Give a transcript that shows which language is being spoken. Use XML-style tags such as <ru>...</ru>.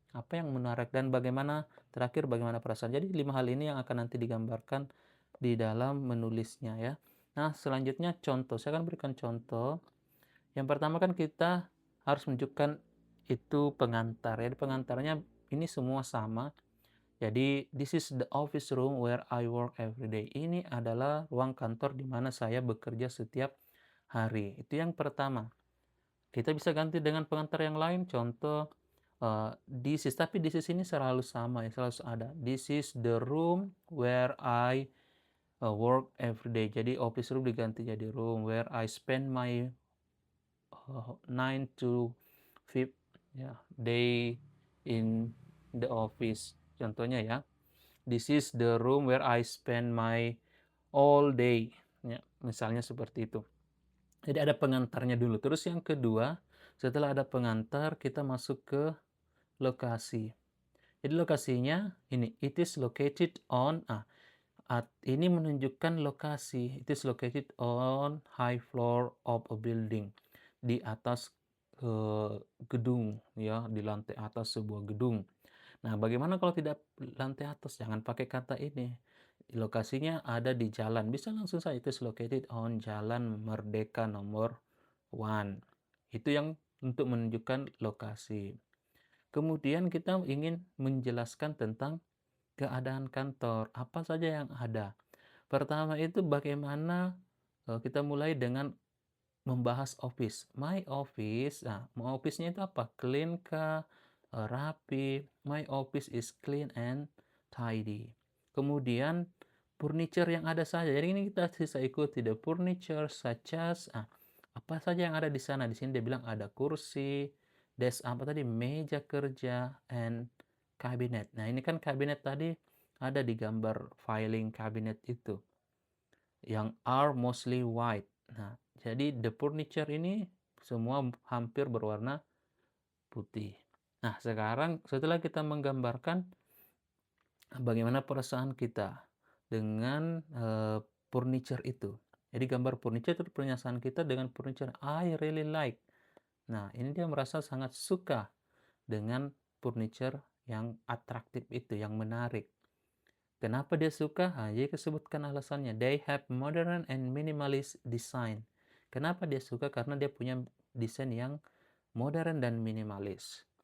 <id>Apa yang menarik dan terakhir bagaimana perasaan. Jadi 5 hal ini yang akan nanti digambarkan di dalam menulisnya ya. Nah, selanjutnya contoh. Saya akan berikan contoh. Yang pertama kan kita harus menunjukkan itu pengantar ya. Pengantarnya ini semua sama.</id> <en>Jadi, this is the office room where I work every day.</en> <id>Ini adalah ruang kantor di mana saya bekerja setiap hari. Itu yang pertama. Kita bisa ganti dengan pengantar yang lain. Contoh, tapi</id> <en>this is</en> <id>ini selalu sama ya, selalu ada.</id> <en>This is the room where I work every day. Jadi office room diganti jadi room where I spend my 9 to 5 ya, day in the office. Contohnya ya, this is the room where I spend my all day.</en> <id>Ya, misalnya seperti itu. Jadi ada pengantarnya dulu. Terus yang kedua, setelah ada pengantar, kita masuk ke lokasi. Jadi lokasinya ini,</id> <en>it is located on,</en> <id>ini menunjukkan lokasi.</id> <en>It is located on high floor of a building.</en> <id>Di atas gedung ya, di lantai atas sebuah gedung. Nah, bagaimana kalau tidak lantai atas? Jangan pakai kata ini. Lokasinya ada di jalan. Bisa langsung saja,</id> <en>it is located on</en> <id>Jalan Merdeka nomor 1. Itu yang untuk menunjukkan lokasi. Kemudian kita ingin menjelaskan tentang keadaan kantor. Apa saja yang ada? Pertama itu bagaimana kita mulai dengan membahas office.</id> <en>My office,</en> <id>nah, office-nya itu apa? Clean kah? Rapi.</id> <en>My office is clean and tidy.</en> <id>Kemudian furniture yang ada saja. Jadi ini kita bisa ikuti</id> <en>the furniture such as</en> <id>apa saja yang ada di sana. Di sini dia bilang ada kursi, desk apa tadi? Meja kerja</id> <en>and cabinet.</en> <id>Nah, ini kan kabinet tadi ada di gambar filing cabinet itu yang</id> <en>are mostly white.</en> <id>Nah, jadi the furniture ini semua hampir berwarna putih. Nah, sekarang setelah kita menggambarkan bagaimana perasaan kita dengan furniture itu. Jadi gambar furniture itu perasaan kita dengan furniture.</id> <en>I really like.</en> <id>Nah, ini dia merasa sangat suka dengan furniture yang atraktif itu, yang menarik. Kenapa dia suka? Jadi disebutkan alasannya.</id> <en>They have modern and minimalist design.</en> <id>Kenapa dia suka? Karena dia punya desain yang modern dan minimalis.</id>